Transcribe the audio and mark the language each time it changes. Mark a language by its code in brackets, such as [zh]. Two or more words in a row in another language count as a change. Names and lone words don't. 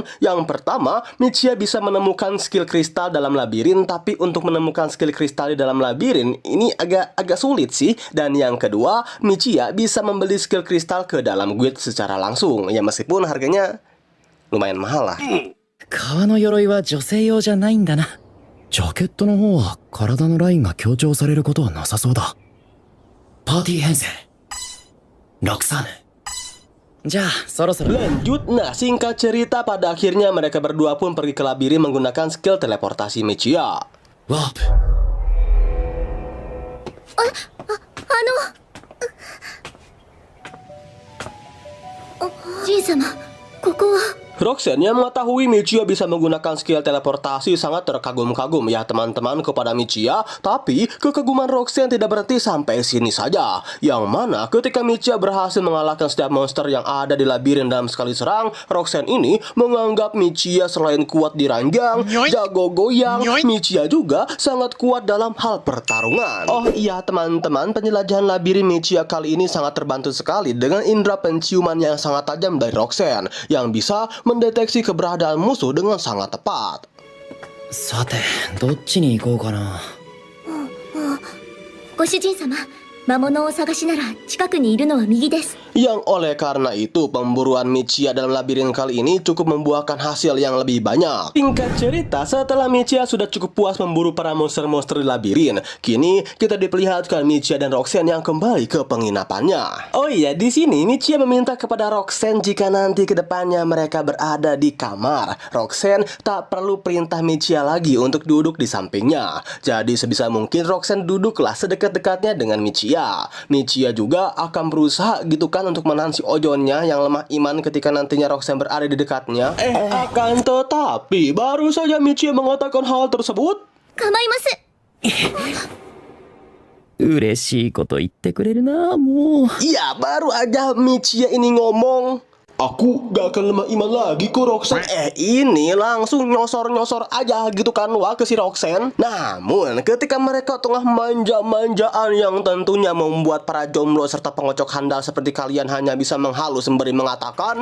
[id] Yang pertama, Michiya bisa menemukan skill kristal dalam labirin, tapi untuk menemukan skill kristal di dalam labirin ini agak sulit sih. Dan yang kedua, Michiya bisa membeli skill kristal ke dalam guild secara langsung. Ya meskipun harganya lumayan mahal lah. [ja] 革の鎧は女性用じゃないんだな。ジャケットの方は体のラインが強調されることはなさそうだ。パーティー編成ロクサーヌ。じゃあそろそろ [id] Lanjut, nah singkat cerita pada akhirnya mereka berdua pun pergi ke labirin menggunakan skill teleportasi Michiya. [ja] ワープ。じいさま、ここは。 [id] Roxanne yang mengetahui Michiya bisa menggunakan skill teleportasi sangat terkagum-kagum ya teman-teman kepada Michiya. Tapi kekaguman Roxanne tidak berhenti sampai sini saja. Yang mana ketika Michiya berhasil mengalahkan setiap monster yang ada di labirin dalam sekali serang, Roxanne ini menganggap Michiya selain kuat di ranjang, jago goyang, Michiya juga sangat kuat dalam hal pertarungan. Oh iya teman-teman, penjelajahan labirin Michiya kali ini sangat terbantu sekali dengan indera penciuman yang sangat tajam dari Roxanne yang bisa mendeteksi keberadaan musuh dengan sangat tepat. [ja] さてどっちに行こうかな。ご主人様、魔物をお探しなら近くにいるのは右です。 [id] Yang oleh karena itu pemburuan Michiya dalam labirin kali ini cukup membuahkan hasil yang lebih banyak. Singkat cerita, setelah Michiya sudah cukup puas memburu para monster-monster di labirin, kini kita diperlihatkan Michiya dan Roxanne yang kembali ke penginapannya. Oh iya, di sini Michiya meminta kepada Roxanne jika nanti ke depannya mereka berada di kamar, Roxanne tak perlu perintah Michiya lagi untuk duduk di sampingnya. Jadi sebisa mungkin Roxanne duduklah sedekat-dekatnya dengan Michiya. Michiya juga akan berusaha gitu kan untuk menahan si ojonnya yang lemah iman ketika nantinya Roxanne berada di dekatnya. Akan tetapi baru saja Michiya mengatakan hal tersebut, [ja] 構います。嬉しいこと言ってくれるなもう。 [id] ya baru aja Michiya ini ngomong, "Aku gak akan lemah iman lagi kok Roxanne." Ini langsung nyosor-nyosor aja gitu kan wah ke si Roxanne. Namun ketika mereka tengah manja-manjaan yang tentunya membuat para jomblo serta pengocok handal seperti kalian hanya bisa menghalus sembari mengatakan,